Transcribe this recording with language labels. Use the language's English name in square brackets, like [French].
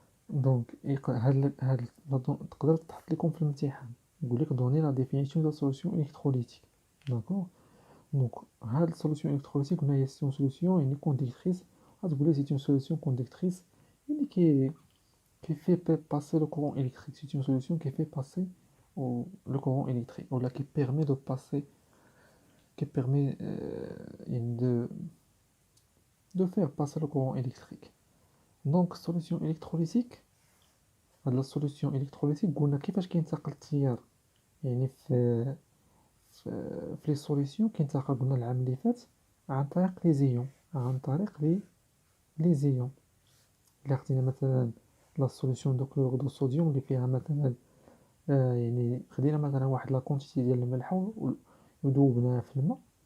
[Arabic] دونك هاد تقدر تحط لكم في الامتحان يقول لك دوني لا ديفينيسيون دو سوليسيون الكتروليتيك. داكوغ، دونك هاد السوليسيون الكتروليتيك قلنا هي سي سوليسيون يعني كوندكتريس. غتقول لي سي اون سوليسيون كوندكتريس يعني qui fait passer le courant électrique. [French] C'est une solution qui fait passer le courant électrique, ou là qui permet de passer, qui permet de faire passer le courant électrique. Donc solution électrolytique. [Arabic] هاد لا سوليسيون الكتروليتيك قلنا كيفاش كينتقل التيار يعني في لي سوليسيون كينتقل قلنا العام اللي فات عن طريق لي زيون، عن طريق لي زيون. الا خدينا مثلا لا سوليسيون دو كلور دو صوديوم اللي فيها مثلا يعني خدينا مثلا واحد لا كونتيتي ديال الملح وذوبناه في الماء.